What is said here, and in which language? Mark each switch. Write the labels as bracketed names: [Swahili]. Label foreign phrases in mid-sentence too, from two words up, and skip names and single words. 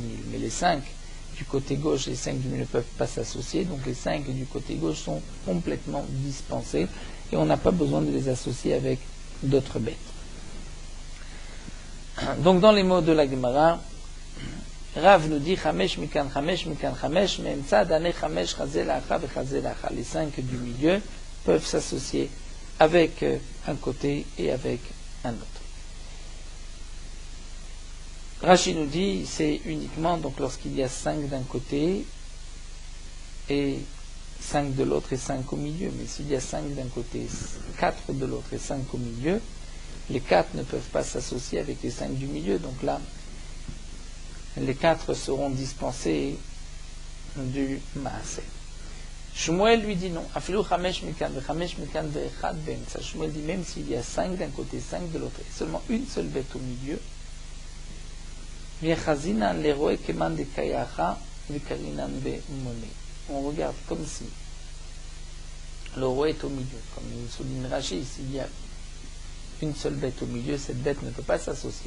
[French] Mais les 5 du côté gauche et les 5 du milieu ne peuvent pas s'associer. Donc les 5 du côté gauche sont complètement dispensés et on n'a pas besoin de les associer avec d'autres bêtes. Donc dans les mots de la Gemara, Rav nous dit [Hebrew] חמש מכאן חמש מכאן חמש מאמצע דהני חמש חזי להכא וחזי להכא. [French] Les 5 du milieu peuvent s'associer avec un côté et avec un autre. Rashi nous dit c'est uniquement donc lorsqu'il y a 5 d'un côté et 5 de l'autre et 5 au milieu. Mais s'il y a 5 d'un côté, 4 de l'autre et 5 au milieu, les 4 ne peuvent pas s'associer avec les 5 du milieu. Donc là, les 4 seront dispensés du maaser. Shmuel lui dit non. [Hebrew] אפילו חמש מכאן ואחד באמצע. [French] Shmuel dit même s'il y a 5 d'un côté, 5 de l'autre, et seulement une seule bête au milieu, on regarde comme si le roi est au milieu. Comme il souligne Rashi, s'il y a une seule bête au milieu, cette bête ne peut pas s'associer.